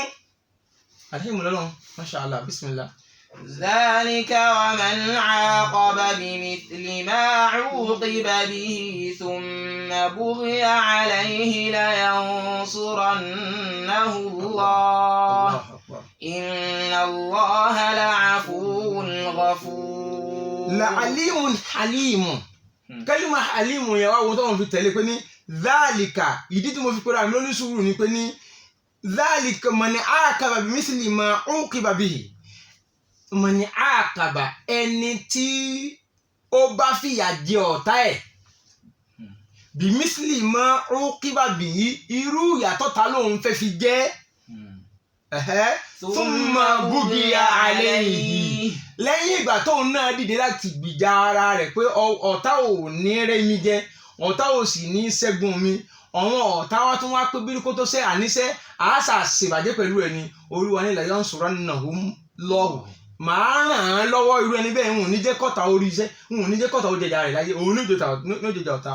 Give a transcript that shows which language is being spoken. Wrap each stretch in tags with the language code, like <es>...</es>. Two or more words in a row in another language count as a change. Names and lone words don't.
<ar>الحمد لله ما شاء الله بسم الله. ذلك ومن عاقب بمثل ما عوقب به ثم بغي عليه لينصرنه الله إن الله لعفو غفور. لعليم حليم كلمة حليم يا واو</ar> <yo>tó fi tẹ̀lé pé ní ذلك ìdí tí mo fi pera mi lóní sùúrù ni pé ní</yo> <ar>ذلك من عاقب بمثل ما عوقب به من عاقب</ar> <yo>ẹni tí ó bá fìyà jẹ ọ̀tá ẹ̀</yo> <ar>بمثل ما عوقب به</ar> <yo>irú ìyàtọ̀ ta lòun fẹ́ fi jẹ́</yo> <ar>ثم بغي عليه</ar> <yo>lẹ́yìn ìgbà tóun náà dìde láti gbìjà ara rẹ̀ pé ọ̀tá ò ní rẹ́ mi jẹ ọ̀tá ò sì ní ṣẹ́gun mi àwọn ọ̀tá wa tún wá pé bí kò tó ṣe àníṣe àásà ṣèbàjẹ́ pẹ̀lú ẹni Olúwa ní</yo> <ar>لينصرنهم الله</ar> <yo>màá ràn án lọ́wọ́ irú ẹni bẹ́ẹ̀ ń ní jẹ́ kọ́ta orí iṣẹ́ ń ní jẹ́ kọ́ta ó jẹjà rẹ̀ láyé òun ní jẹjà ọ̀tá.</yo>